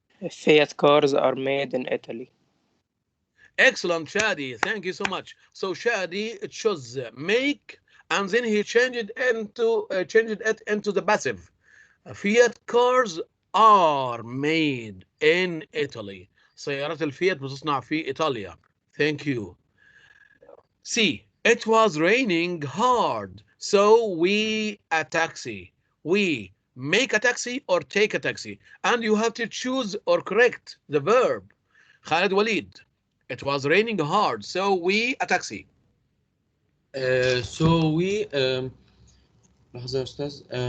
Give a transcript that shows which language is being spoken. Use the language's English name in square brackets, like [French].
[English] Fiat cars are made in Italy. Excellent, Shadi. Thank you so much. So Shadi chose make, and then he changed it into the passive. Fiat cars are made in Italy. [Arabic] سيارات الفيات بتصنع في إيطاليا. [English] Thank you. C. It was raining hard, so we a taxi. We make a taxi or take a taxi, and you have to choose or correct the verb. Khalid Walid. It was raining hard, so we a taxi. So we [Arabic] لحظة يا أستاذ.